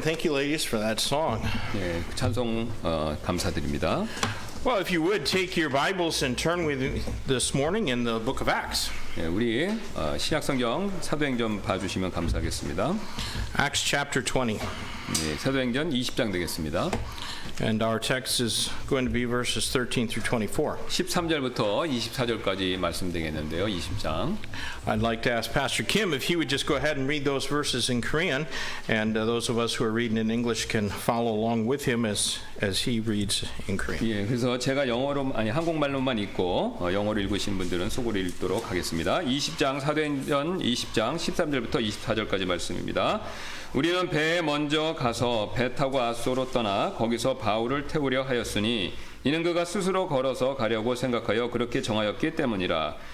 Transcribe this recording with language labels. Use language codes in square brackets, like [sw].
[en] Thank you, ladies, for that song. [ko] 예, 찬송 감사드립니다. [en] Well, if you would take your Bibles and turn with me this morning in the book of Acts. [ko] 예, 우리 신약성경 사도행전 봐주시면 감사하겠습니다. [en] Acts chapter 20. [ko] 예, 사도행전 20장 되겠습니다. [en] And our text is going to be verses 13 through 24. [ko] 13절부터 24절까지 말씀드리겠는데요. 20장. [en] I'd like to ask Pastor Kim if he would just go ahead and read those verses in Korean, and those of us who are reading in English can follow along with him as he reads in Korean. [ko] 예, 그래서 제가 한국말로만 읽고 영어로 읽으신 분들은 속으로 읽도록 하겠습니다. 20장 사도행전 20장 13절부터 24절까지 말씀입니다. 우리는 배에 먼저 가서 배 타고 아소로 떠나 거기서 바울을 태우려 하였으니 이는 그가 스스로 걸어서 가려고 생각하여 그렇게 정하였기 때문이라.